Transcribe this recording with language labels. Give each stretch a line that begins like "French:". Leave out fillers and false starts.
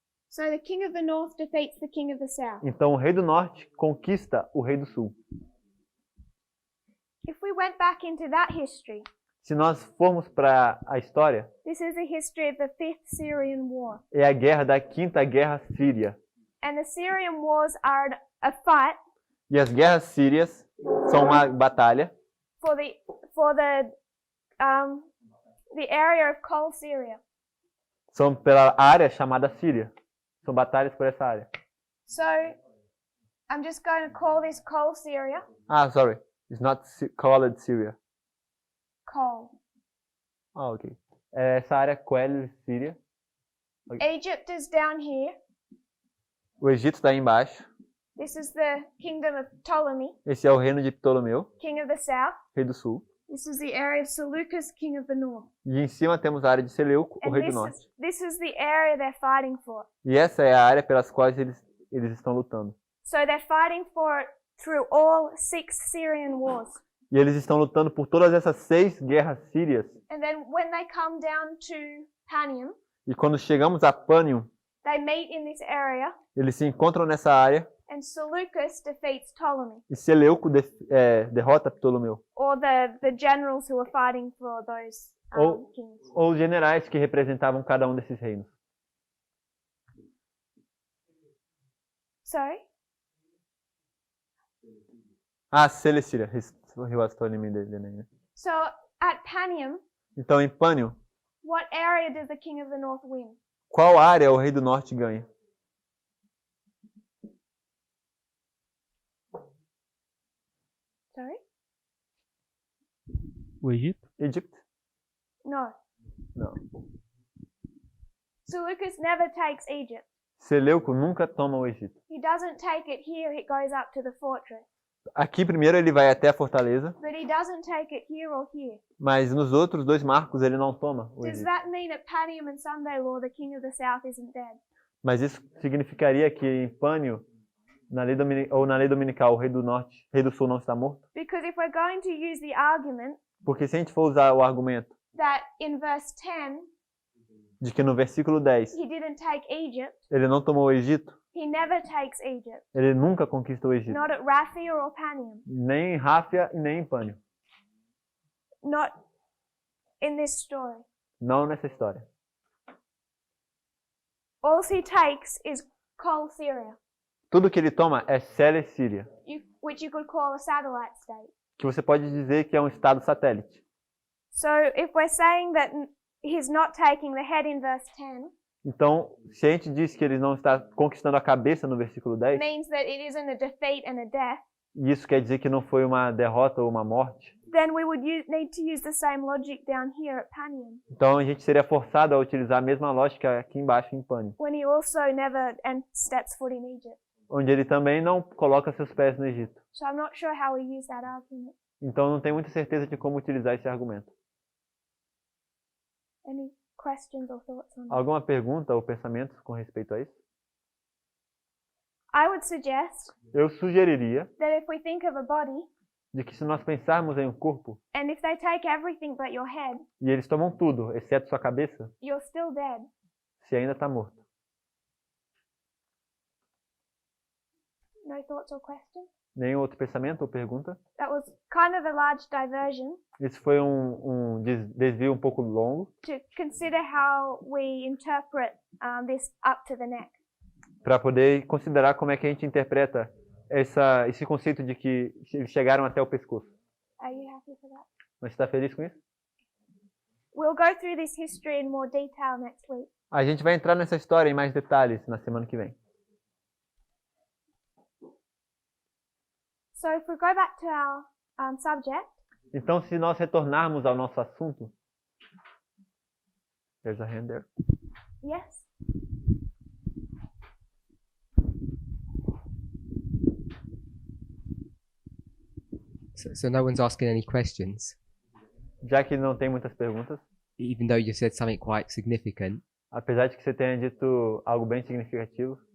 English: So the king of the north defeats the king of the south.
Portuguese: Então o rei do norte conquista o rei do sul.
English: If we went back into that history,
Portuguese: Se nós formos para a história,
English: this is a history of the Fifth Syrian War.
Portuguese: é a guerra da Quinta Guerra Síria.
English: And the Syrian wars are a fight
Portuguese: E as guerras sírias são uma batalha
English: for the area of Kol Syria.
Portuguese: são pela área chamada Síria. São batalhas por essa área.
English: So I'm just going to call this Kol Syria. Sorry. It's not called Syria. Kol.
Portuguese: Ok. Essa área Quell, Síria.
English: Egypt is down here.
Portuguese: O Egito está aí embaixo.
English: This is the kingdom of Ptolemy,
Portuguese: Esse é o reino de Ptolomeu,
English: king of the south.
Portuguese: rei do sul.
English: This is the area of Seleucus, king of the north.
Portuguese: E em cima temos a área de Seleuco, o
English: And
Portuguese: rei do norte.
English: this is the area they're fighting for.
Portuguese: E essa é a área pelas quais eles estão lutando.
English: So they're fighting for it through all 6 Syrian wars.
Portuguese: E eles estão lutando por todas essas 6 guerras sírias.
English: And then when they come down to Panium,
Portuguese: E quando chegamos a Pânium,
English: they meet in this area,
Portuguese: eles se encontram nessa área
English: and Seleucus defeats Ptolemy,
Portuguese: e Seleuco derrota Ptolomeu.
English: or the generals who are fighting for those kings.
Portuguese: Ou os generais que representavam cada um desses reinos.
English: Sorry? Seleucia. He was telling me the name. So at Panium,
Portuguese: Então, em Pânium,
English: what area does the king of the north win?
Portuguese: qual área o rei do norte ganha?
English: Sorry?
Portuguese: O Egito? Egito?
English: No.
Portuguese: Não.
English: Seleucus never takes Egypt.
Portuguese: Seleuco nunca toma o Egito.
English: He doesn't take it here, it goes up to the fortress.
Portuguese: Aqui primeiro ele vai até a fortaleza,
English: But he doesn't take it here or here.
Portuguese: mas nos outros 2 marcos ele não toma o
English: Does
Portuguese: Egito.
English: that mean at Panium and Sunday Law the king of the south isn't dead?
Portuguese: Mas isso significaria que em Pânio, na lei dominical, o rei do norte, rei do sul não está morto?
English: Because if we're going to use the argument
Portuguese: Porque se a gente for usar o argumento
English: that in verse 10
Portuguese: de que no versículo 10
English: he didn't take Egypt,
Portuguese: ele não tomou o Egito,
English: he never takes Egypt.
Portuguese: ele nunca conquistou o Egito.
English: Not at Raphia or Panium.
Portuguese: Nem em Ráfia e nem em Pânio.
English: Not in this story.
Portuguese: Não nessa história.
English: All he takes is Kol Syria,
Portuguese: Tudo que ele toma é Seleucia,
English: which you could call a satellite state.
Portuguese: que você pode dizer que é um estado satélite.
English: So if we're saying that he's not taking the head in verse 10,
Portuguese: Então, se a gente diz que ele não está conquistando a cabeça no versículo 10,
English: means that it isn't a defeat and a death,
Portuguese: e isso quer dizer que não foi uma derrota ou uma morte,
English: then we would need to use the same logic down here at Panium,
Portuguese: então a gente seria forçado a utilizar a mesma lógica aqui embaixo em Pânio,
English: when he also never steps foot in Egypt.
Portuguese: onde ele também não coloca seus pés no Egito.
English: So I'm not sure how we use that argument.
Portuguese: Então não tenho muita certeza de como utilizar esse argumento.
English: Any questions or thoughts on that?
Portuguese: Alguma pergunta ou pensamento com respeito a isso?
English: I would suggest
Portuguese: Eu sugeriria
English: that if we think of a body,
Portuguese: de que se nós pensarmos em um corpo
English: and if they take everything but your head,
Portuguese: e eles tomam tudo, exceto sua cabeça,
English: you're still dead.
Portuguese: se ainda está morto.
English: No thoughts or questions?
Portuguese: Nenhum outro pensamento ou pergunta?
English: That was kind of a large diversion
Portuguese: Isso foi um desvio um pouco longo
English: to consider how we interpret this up to the neck.
Portuguese: para poder considerar como é que a gente interpreta esse conceito de que eles chegaram até o pescoço.
English: Are you happy for that?
Portuguese: Mas está feliz com isso?
English: We'll go through this history in more detail next week.
Portuguese: A gente vai entrar nessa história em mais detalhes na semana que vem.
English: So if we go back to our subject,
Portuguese: Então, se nós retornarmos ao nosso assunto,
English: there's a hand there. yes? So no one's asking any questions.
Portuguese: Já que não tem muitas perguntas,
English: even though you said something quite significant,
Portuguese: Apesar de que você tenha dito algo bem significativo,